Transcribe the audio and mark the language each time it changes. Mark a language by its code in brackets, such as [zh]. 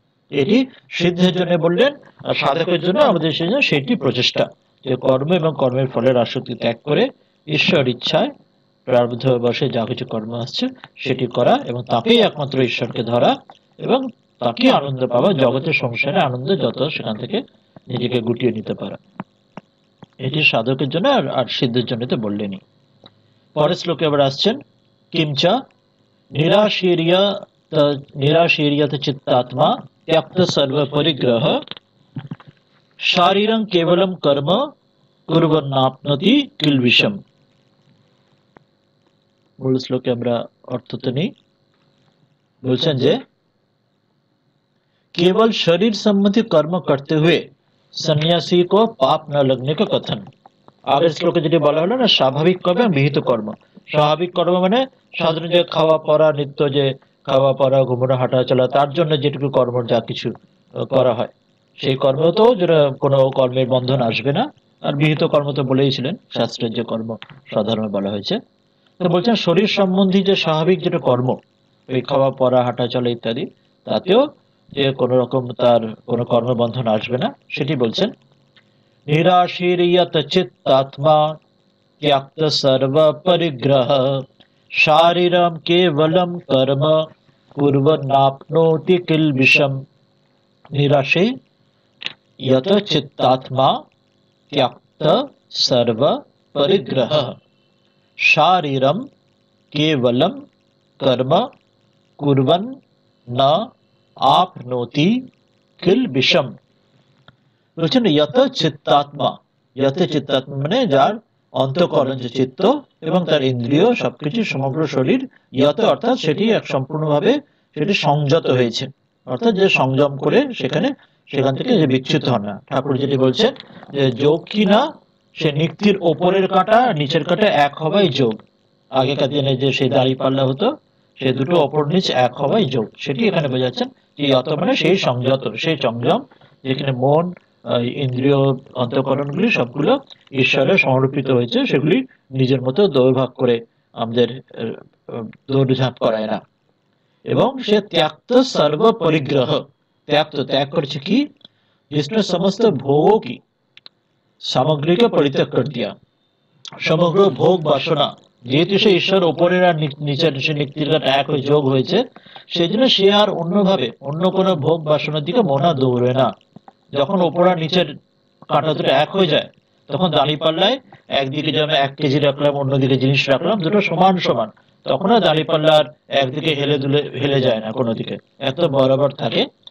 [bn] এটি সিদ্ধের জন্য বললেন, আর সাধকের জন্য আমাদের সেটি প্রচেষ্টা যে কর্ম এবং কর্মের ফলের আসক্তি ত্যাগ করে ঈশ্বর ইচ্ছায় প্রারব্ধ বসে যা কিছু কর্ম আসছে সেটি করা, এবং তাকেই একমাত্র ঈশ্বরকে ধরা, এবং তাকে আনন্দ পাওয়া, জগতের সংসারে আনন্দ যত সেখান থেকে নিজেকে গুটিয়ে নিতে পারা, এটি সাধকের জন্য। আর সিদ্ধের জন্য তো বললেনই। পরের শ্লোকে আবার আসছেন কিমচা নিরাশীর্য [sa] निराशीर्यत चित्तात्मा त्यक्त सर्व परिग्रह शारीरं केवलम कर्म कुर्वन्नाप्नोति किल्बिषम। [bn] মূল শ্লোকে আমরা অর্থ তো নেই, বলছেন যে [hi] केवल शरीर संबंधी कर्म करते हुए सन्यासी को पाप न लगने का कथन। [bn] আগের শ্লোকে যেটি বলা হলো না, স্বাভাবিক কর্ম বিহিত কর্ম। স্বাভাবিক কর্ম মানে সাধারণ যে খাওয়া পড়া, নিত্য যে খাওয়া পড়া ঘুমানো হাঁটা চলা, তার জন্য যেটুকু কর্ম যা কিছু করা হয় সেই কর্ম তো যেটা কোনো কর্মের বন্ধন আসবে না। আর বিহিত কর্ম তো বলেইছিলেন শাস্ত্রের যে কর্ম সাধারণ বলা হয়েছে। তো বলছেন শরীর সম্বন্ধী যে স্বাভাবিক যেটা কর্ম, ওই খাওয়া পড়া হাঁটা চলা ইত্যাদি, তাতেও যে কোনো রকম তার কোনো কর্মবন্ধন আসবে না, সেটি বলছেন। [sa] निराशीर्यत चित्तात्मा त्यक्त सर्व परिग्रह शारीरम केवलम कर्म कुर्वन्नाप्नोति किल्बिषम। निराशे यत चित्तात्मा त्यक्त सर्व परिग्रह शारीरम केवलम कर्म कुर्वन् न आपनोति किल्बिषम। [bn] বলছেন যত চিত্তাত্মা, ইয়াতে চিত্তাত্মা মানে যার অন্তঃকরণ যে চিত্ত এবং তার ইন্দ্রিয় সবকিছু সমগ্র শরীর ইয়াতে অর্থাৎ সেটি এক সম্পূর্ণভাবে সেটি সংযত হয়েছে, অর্থাৎ যে সংযম করে সেখান থেকে যে বিচ্যুত হন না। ঠাকুর যেটি বলছেন যে যোগ কি না, সে নিক্তির ওপরের কাঁটা নিচের কাঁটা এক হওয়াই যোগ। আগেকার দিনে যে সেই দাড়ি পাল্লা হতো, সে দুটো অপর নিচ এক হওয়াই যোগ, সেটি এখানে বোঝাচ্ছেন যে যত মানে সেই সংযত, সেই সংযম যেখানে মন ইন্দ্রিয় অন্তঃকরণগুলি সবগুলো ঈশ্বরে সমর্পিত হয়েছে, সেগুলি নিজের মতো দৌড়ভাগ করে আমাদের দৌড়ঝাঁপ করায় না। এবং সে ত্যাক্ত সর্ব পরিগ্রহ, ত্যাগ করেছে কি, [hi] जिसने समस्त भोगों की सामग्री के परित्याग कर दिया। [bn] সমগ্র ভোগ বাসনা, যেহেতু সে ঈশ্বর ওপরের আর নিচের সে নিক্তির এক হয়ে যোগ হয়েছে, সেই জন্য সে আর অন্যভাবে অন্য কোনো ভোগ বাসনার দিকে মনা দৌড়ে না। যখন ওপর আর নিচের কাঁটা দুটো এক হয়ে যায়, তখন দাঁড়িপাল্লায় একদিকে যেমন 1 কেজি রাখলাম, অন্যদিকে জিনিস রাখলাম, দুটো সমান সমান, তখন আর দাঁড়িপাল্লার একদিকে হেলে যায় না, কোনো দিকে এত বরাবর থাকে।